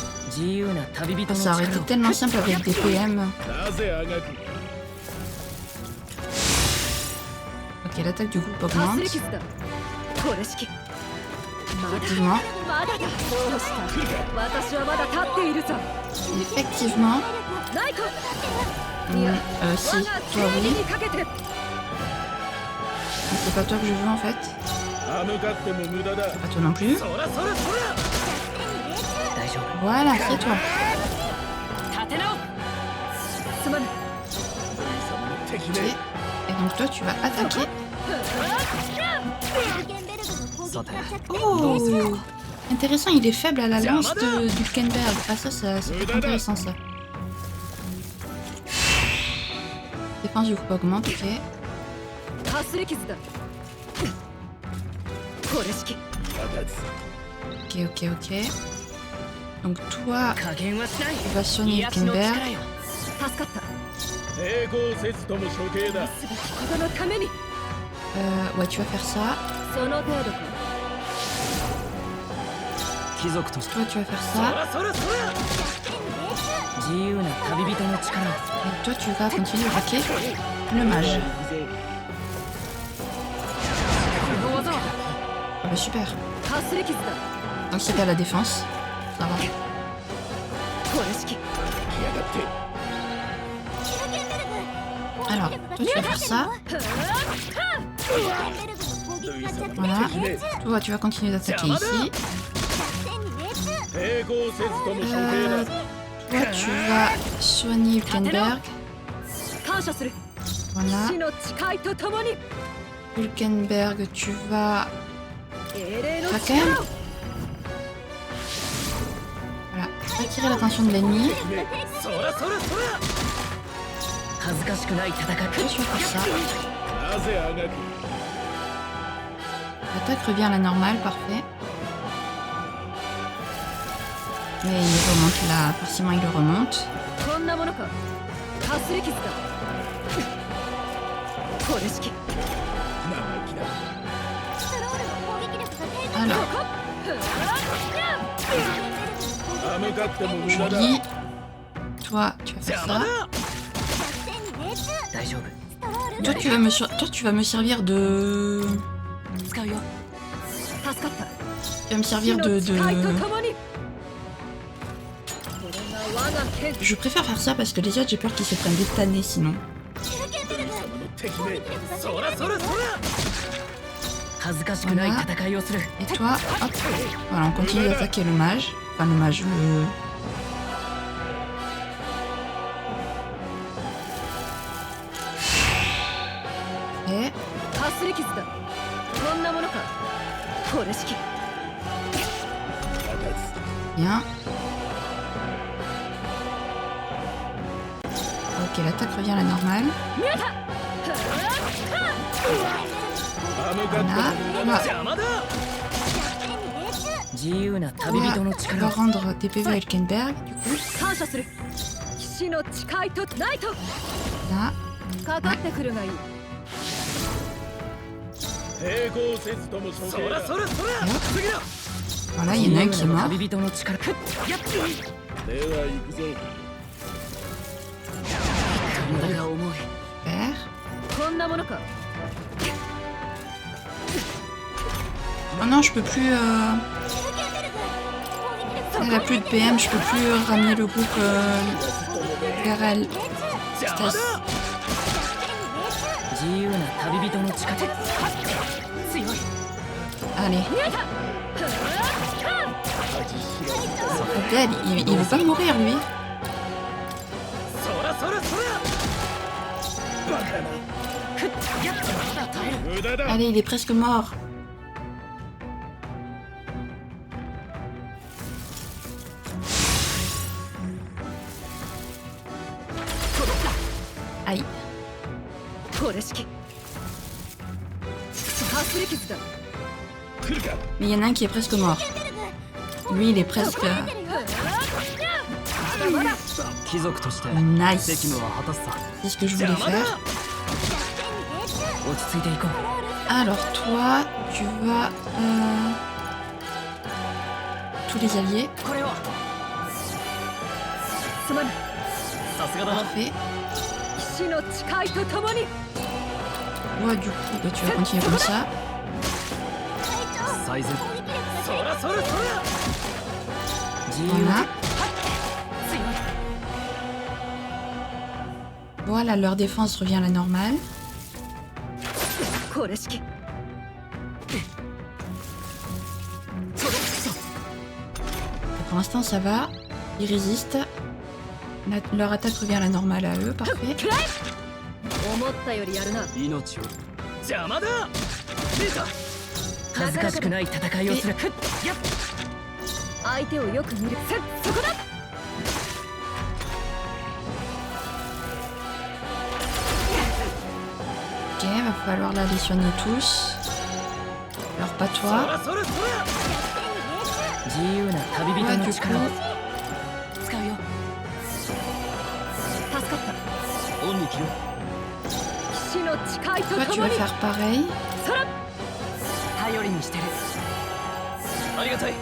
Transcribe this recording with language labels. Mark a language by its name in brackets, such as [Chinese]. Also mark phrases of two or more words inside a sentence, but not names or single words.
[Japanese] 自由な旅人の [French] Ça aurait été [Japanese] 力を [French] tellement simple avec des PM. [Japanese] なぜあがく [French] Ok, l'attaque du groupe [Japanese] かす [French] augmente. [Japanese] り傷だこれ式まだ [French] Effectivement. [Japanese] まだだどうした私はまだ立っているぞ [French] Effectivement. [Japanese] ないか [French] Si, [Japanese] 我が [French] toi [Japanese] 正義 [French] oui. [Japanese] にかけて [French] Mais c'est pas toi que je veux en fait. [Japanese] 歯向かっても無駄だ [French] Pas toi non plus. [Japanese] そらそらそら大丈夫 [French] Voilà, c'est toi. [Japanese] 立て直すまぬ敵 [French] Ok. [Japanese] ね [French] Et donc toi, tu vas attaquer. [Japanese] さて [French] Oh Intéressant, il est faible à la lance de Dulkenberg. Ah ça peut être intéressant ça. Défense du groupe augmente, ok. [Japanese] かすり傷だこれ式立 [French] Ok, ok, ok. Donc toi, [Japanese] 加減はしない [French] tu vas soigner [Japanese] 癒しの力 [French] Dulkenberg. [Japanese] よ助かったつ抵抗せずとも処刑だすべきことのために [French] Ouais, tu vas faire ça. [Japanese] その程度か貴族として [French] Toi, tu vas faire [Japanese] そ [French] ça. [Japanese] らそらそら自由な旅人の力を [French] Et toi, tu vas continuer d'attaquer le mage. [Japanese] この技は [French] Ah bah super. かすり傷だ Donc c'était à la défense. Ça va. [Japanese] これ式来やがって [French] Alors, toi, tu vas faire ça. Voilà. Toi, tu vas continuer d'attaquer ici. [Japanese] 抵抗せずとも処刑だ [French] Toi, tu vas soigner Dulkenberg. [Japanese] 感謝する [French] Voilà. [Japanese] 死の誓いとともに [French] Dulkenberg, tu vas [Japanese] 英霊の [French] attaquer. [Japanese] 力を [French] Voilà. Attirer l'attention de l'ennemi. [Japanese] そらそらそら恥ずかしくない戦い [French] Toi, tu vas faire ça. [Japanese] なぜあがく [French] L'attaque revient à la normale, parfait. Mais il remonte là, forcément il le remonte. [Japanese] こんなものかかすり傷だこれ式生意気だ [French] Alors, [Japanese] 歯向かっても無駄だ [French] joli. Toi, tu vas faire [Japanese] 邪魔 [French] ça. [Japanese] だ大丈夫 [French] Toi, tu vas me servir de... [Japanese] 使うよ助かった [French] Tu vas me [Japanese] 死 [French] servir [Japanese] の [French] de... [Japanese] 誓いとともにこれが我が剣 [French] Je préfère faire ça parce que les autres, j'ai peur qu'ils se prennent des tannés sinon. [Japanese] 様の敵ねそらそらそら恥ずかしくない戦いをする [French] Et toi, hop. Voilà, on continue d'attaquer le mage. Enfin, le mage, le... Et... [Japanese] かすり傷だこんなものかこれ式 [French] Bien. Ok, l'attaque revient à la normale. [Japanese] 見えた歯向かっても無駄 [French] Voilà. [Japanese] だ邪魔だ自由な [French] Tu [Japanese] 旅人の [French] vas [Japanese] 力を [French] rendre tes PV à Elkenberg, du coup. [Japanese] 感謝する死の誓いとナイト [French] Là. [Japanese] かかってくるがいい抵抗せずとも処刑だそらそら次だ [French] Voilà, il y en a un qui est mort. [Japanese] 旅人の力では行くぞ体が重い [French] Super. [Japanese] こんなものか [French] Oh non, je peux plus... Elle a plus de PM, je peux plus ramener le groupe vers elle. [Japanese] 邪魔だ自由な旅人の力強い [French] Allez. [Japanese] 見えた [French] Abdel, il veut pas mourir lui. [Japanese] そらそらそらバカな無駄だ [French] Allez, il est presque mort. Aïe. [Japanese] これ式かすり傷だ来るか [French] Mais il y en a un qui est presque mort. Lui, il est presque... [Japanese] まだ貴族として [French] Nice. [Japanese] 責務は果たすさ [French] C'est ce que je voulais [Japanese] 邪魔だ [French] faire. [Japanese] 落ち着いていこう [French] Alors toi, tu vas... Tous les alliés. [Japanese] これをすまぬ。さすがだな。 [French] Parfait. [Japanese] 騎士の誓いとともに。 [French] Ouais, du coup, bah, tu vas continuer comme ça. [Japanese] 最善。そらそらそら。自由 [French] Voilà. [Japanese] 強い。 [French] Voilà, leur défense revient à la normale. [Japanese] これ式。 [French] Pour l'instant, ça va. Ils résistent. Leur attaque revient à la normale à eux. Parfait. [Japanese] 思ったよりやるな。命を。邪魔だ。見た。恥ずかしくない戦いをする。やっ。相手をよく見る。そこだ。 [French] Ok, va falloir là les soigner tous. Alors pas toi. [Japanese] 自由な旅人 [French] Ouais, [Japanese] の [French] du [Japanese] 力を [French] coup. [Japanese] 使うよ。助かった。恩に着ろ。騎士の誓いと [French] Toi, [Japanese] と [French] tu [Japanese] も [French] vas [Japanese] に。 [French] faire pareil. [Japanese] 頼りにしてる。ありがたい。